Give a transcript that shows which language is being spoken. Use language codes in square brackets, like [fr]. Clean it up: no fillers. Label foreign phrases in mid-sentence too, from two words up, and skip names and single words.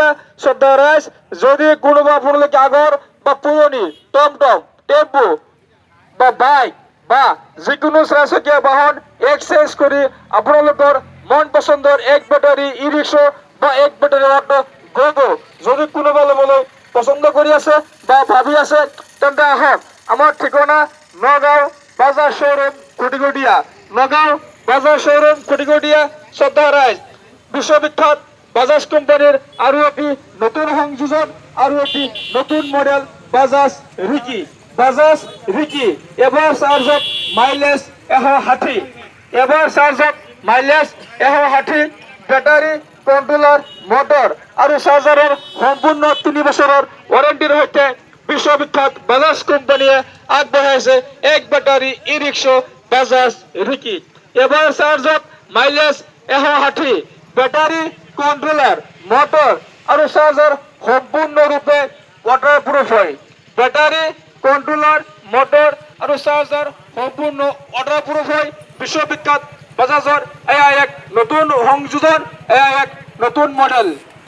[as] শ্ৰদ্ধা ৰাইজ, যদি কোনোবা আপোনালোকে আগৰ বা পুৰণি টমটম, টেম্পু বা বাইক বা যিকোনো চাৰিচকীয়া বাহন এক্সচেঞ্জ কৰি আপোনালোকৰ মন পচন্দৰ এক [en] battery e rickshaw [as] বা এক [en] battery auto [as] গ'ব যদি কোনোবা ল'বলৈ পচন্দ কৰি আছে বা ভাবি আছে, তেন্তে আহক। আমাৰ ঠিকনা নগাঁও বাজাজ শ্বৰুম খুটিকটীয়া। নগাঁও বাজাজ শ্বৰুম খুটিকটীয়া। শ্ৰদ্ধা ৰাইজ, [bn] বিশ্ববিখ্যাত বাজাজ কোম্পানির আরো একটি নতুন সংযোজন, আরো একটি নতুন মডেল বাজাজ রিকি। [as] বাজাজ রিকি এবার চার্জত মাইলেজ 160, এবার চার্জত মাইলেজ 160, [en] battery controller motor [as] আর চার্জারের সম্পূর্ণ 3 বছরের ওয়ারেন্টির সৈতে বিশ্ববিখ্যাত বাজাজ কোম্পানিয়ে আগবঢ়াইছে এক [en] battery e rickshaw [as] বাজাজ রিকি। এবার চার্জত মাইলেজ 160, [en] battery controller motor [as] আর চার্জার সম্পূর্ণরূপে ওয়াটারপ্রুফ হয়। [en] battery controller motor [as] আর চার্জার সম্পূর্ণ ওয়াটারপ্রুফ হয়। বিশ্ববিখ্যাত বাজাজৰ এয়া এক নতুন সংযোজন, এয়া এক নতুন মডেল।